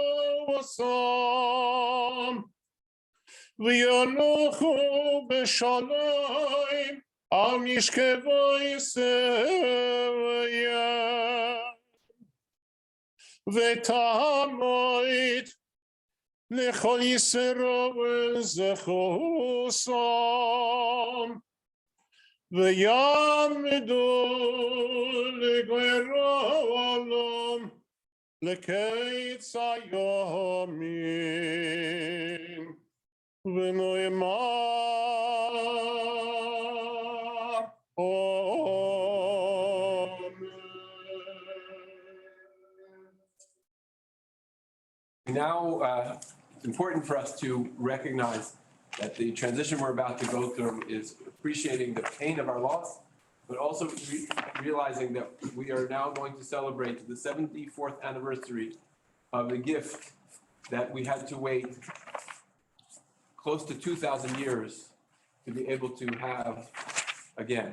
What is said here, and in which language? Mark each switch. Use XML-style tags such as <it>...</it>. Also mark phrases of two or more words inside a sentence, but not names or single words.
<he>ושם וינוחו בשלום על משכבותיהם ותעמוד לכל ישראל זכותם ויעמדו לגורלם לקץ הימין ונאמר אמן.</he> <en>Now, it's important for us to recognize that the transition we're about to go through is appreciating the pain of our loss, but also realizing that we are now going to celebrate the 74th anniversary of the gift that we had to wait close to 2,000 years to be able to have again.</en>